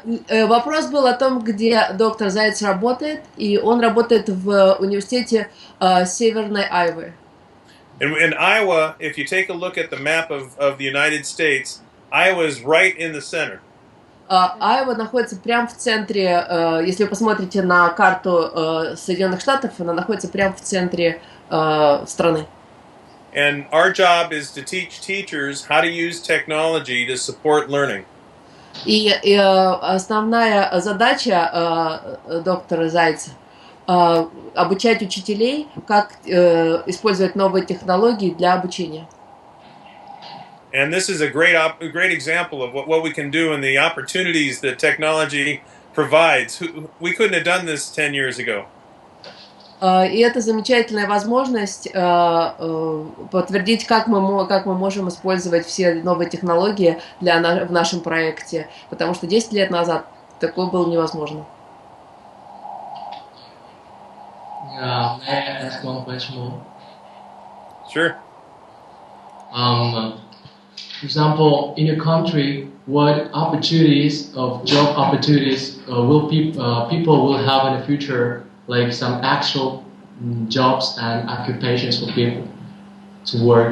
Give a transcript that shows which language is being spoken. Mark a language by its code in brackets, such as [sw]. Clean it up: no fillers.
[ru] Вопрос был о том, где доктор Заяц работает, и он работает в университете Северной Айвы. [en] In Iowa, if you take a look at the map of the United States, Iowa is right in the center. [ru] Айва находится прямо в центре, если вы посмотрите на карту Соединенных Штатов, она находится прямо в центре страны. [en] And our job is to teach teachers how to use technology to support learning. [ru] И основная задача доктора Зайца обучать учителей, как использовать новые технологии для обучения. [en] And this is a great example of what we can do and the opportunities that technology provides. We couldn't have done this 10 years ago. [ru] И это замечательная возможность подтвердить, как мы можем использовать все новые технологии в нашем проекте, потому что 10 лет назад такое было невозможно. [en] May I ask one question more? Sure. For example, in your country, what opportunities of job opportunities will people will have in the future, like some actual jobs and occupations for people to work?